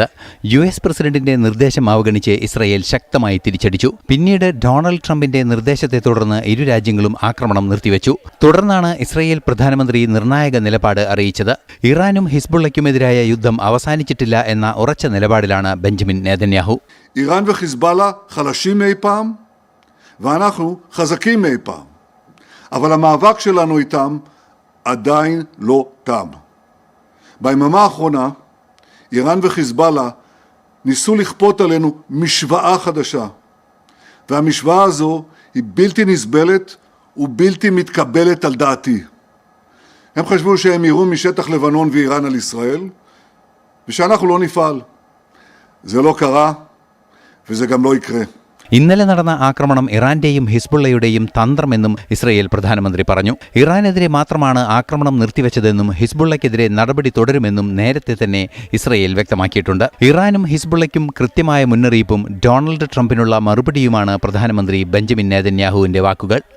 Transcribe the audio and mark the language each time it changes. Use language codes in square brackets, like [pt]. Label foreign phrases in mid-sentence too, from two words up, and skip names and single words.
[ml] US പ്രസിഡന്റിന്റെ നിർദ്ദേശം അവഗണിച്ച് ഇസ്രയേൽ ശക്തമായി തിരിച്ചടിച്ചു. പിന്നീട് ഡൊണാൾഡ് ട്രംപിന്റെ നിർദ്ദേശത്തെ തുടർന്ന് ഇരു രാജ്യങ്ങളും ആക്രമണം നിർത്തിവെച്ചു. തുടർന്നാണ് ഇസ്രയേൽ പ്രധാനമന്ത്രി നിർണായക നിലപാട് അറിയിച്ചത്. ഇറാനും ഹിസ്ബുള്ളയ്ക്കുമെതിരായ യുദ്ധം അവസാനിച്ചിട്ടില്ല എന്ന ഉറച്ച നിലപാടിലാണ് ബെഞ്ചമിൻ നെതന്യാഹു. [he] ഇറാൻ וחיזבאללה חלשים מאי פעם ואנחנו חזקים מאי פעם. אבל המאבק שלנו איתם עדיין לא תם. ביממה האחרונה איראן וחיזבאללה ניסו לכפות עלינו משוואה חדשה, והמשוואה הזו היא בלתי נסבלת ובלתי מתקבלת על דעתי. הם חשבו שהם יירו משטח לבנון ואיראן על ישראל ושאנחנו לא נפעל. זה לא קרה וזה גם לא יקרה. [ml] ഇന്നലെ നടന്ന ആക്രമണം ഇറാന്റെയും ഹിസ്ബുള്ളയുടെയും തന്ത്രമെന്നും ഇസ്രയേൽ പ്രധാനമന്ത്രി പറഞ്ഞു. ഇറാനെതിരെ മാത്രമാണ് ആക്രമണം നിർത്തിവെച്ചതെന്നും ഹിസ്ബുള്ളയ്ക്കെതിരെ നടപടി തുടരുമെന്നും നേരത്തെ തന്നെ ഇസ്രയേൽ വ്യക്തമാക്കിയിട്ടുണ്ട്. ഇറാനും ഹിസ്ബുള്ളയ്ക്കും കൃത്യമായ മുന്നറിയിപ്പും ഡൊണാൾഡ് ട്രംപിനുള്ള മറുപടിയുമാണ് പ്രധാനമന്ത്രി ബെഞ്ചമിൻ നെതന്യാഹുവിന്റെ വാക്കുകൾ.